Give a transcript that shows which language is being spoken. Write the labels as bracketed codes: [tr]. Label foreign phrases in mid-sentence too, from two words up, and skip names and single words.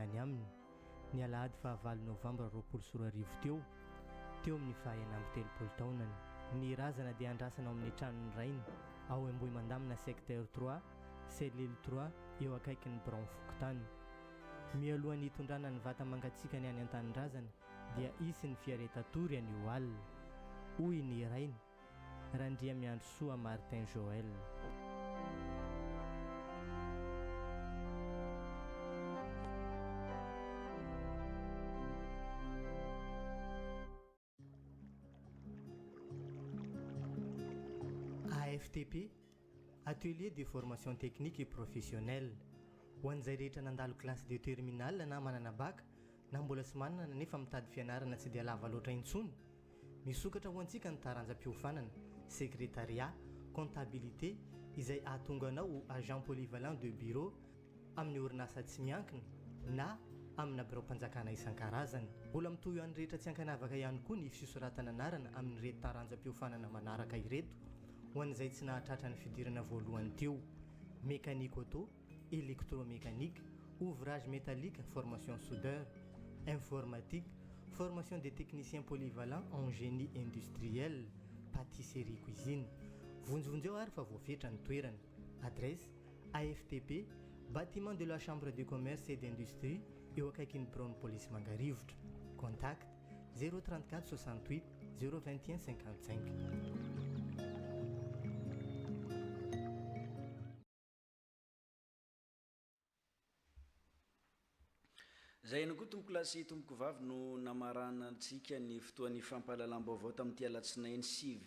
[mg] any aminy ny alahady fahavalo novambra 24 teo amin'ny fahaenamby 30 taonany ny razana dia andrasana ao amin'ny tranony rainy ao Ambohimandamina secteur 3 cellule 3 eo akaikin'ny Bron Fokotany mialohan'ny hitondrana ny vata mangatsiaka ny any an-tanin-drazana dia isy ny fiaretatory an'io alina hoy ny rainy Randria miandro soa Martin Joël AFTP Atelier de formation technique et professionnelle ho an'izay rehetra nandalo [fr] classe de terminale [mg] na manana bac na mbola sy manana nefa mitady fianarana tsy dia lava loatra intsony misokatra ho antsika ny taranjam-piofanana [fr] secrétariat comptabilité [mg] izay ahatonga anao [fr] agent polyvalent de bureau [mg] amin'ny orinasa tsy miankina na amina birao-mpanjakana isan-karazany mbola mitohy an'ny rehetra tsy ankanavaka ihany koa ny fisoratana anarana amin'ny reto taranjam-piofanana manaraka ireto ho an'izay tsy nahatratra ny fidirana voalohany teo [fr] mécanique auto électromécanique ouvrage métallique formation soudeur informatique formation des techniciens polyvalents en génie industriel pâtisserie cuisine [mg] vonjovonjeo ary fa voafetra ny toerana [fr] adresse AFTP bâtiment de la chambre de commerce et d'industrie [mg] eo akaikin'ny [fr] Brown Police Mangarivotra contact 034 68 021 55 [mg] zay ihany koa tomboko lasy tomboko vavy no namarana antsika ny fotoan'ny fampahalalam-baovao tamin'ity alatsinainy 6